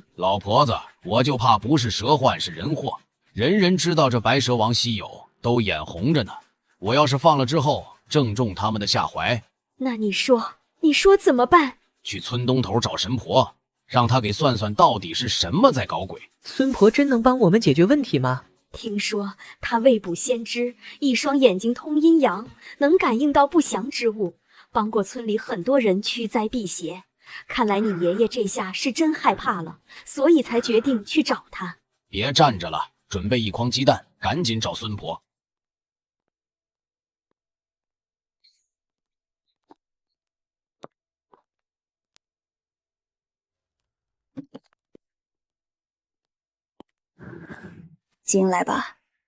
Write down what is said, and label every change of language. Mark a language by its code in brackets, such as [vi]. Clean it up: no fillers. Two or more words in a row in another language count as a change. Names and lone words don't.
[zh] 老婆子，我就怕不是蛇患是人禍，人人知道這白蛇王稀有，都眼紅着呢。我要是放了之後，正中他們的下懷。那你說怎麼辦？去村東頭找神婆，讓他給算算到底是什麼在搞鬼。孫婆真能幫我們解決問題嗎？聽說她未卜先知，一雙眼睛通陰陽，能感應到不祥之物，幫過村裡很多人驅災避邪。看來你爺爺這下是真害怕了，所以才決定去找他。別站着了，準備一筐雞蛋，趕緊找孫婆。进来吧。